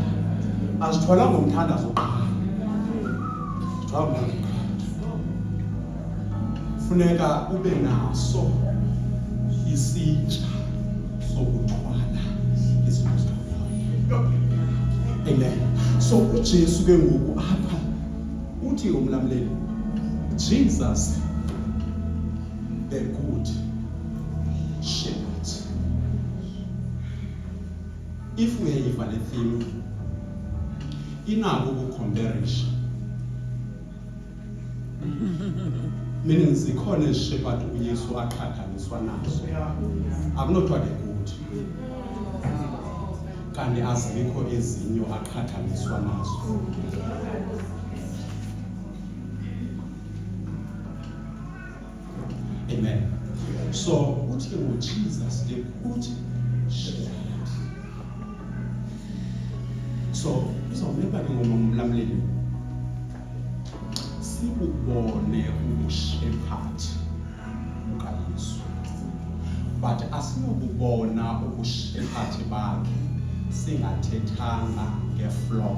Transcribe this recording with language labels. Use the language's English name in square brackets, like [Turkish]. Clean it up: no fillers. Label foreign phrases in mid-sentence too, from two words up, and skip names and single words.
[Xhosa] Azithwala ngomthandazo qha. Zithwala ngomthandazo. Funeka ube naso isitya sokuthwala izinto zikamoya. Amen. So uJesu ke ngoku apha uthi umlamleli, [English] Jesus the good shepherd. If we have a theme, [Xhosa] inako ukucomparison. Meaning zikhona shepherd uYesu aqhathaniswa nazo. Akunothiwa [English] the good. [Xhosa] Kanti azikho ezinye aqhathaniswa nazo. Amen. So, uthi [English] Jesus the good shepherd. [Xhosa] So, uzawunika ke ngomlamleli sibubone ubushepherd bukaYesu. But asinobubona ubushepherd bakhe singathethanga ngeflock.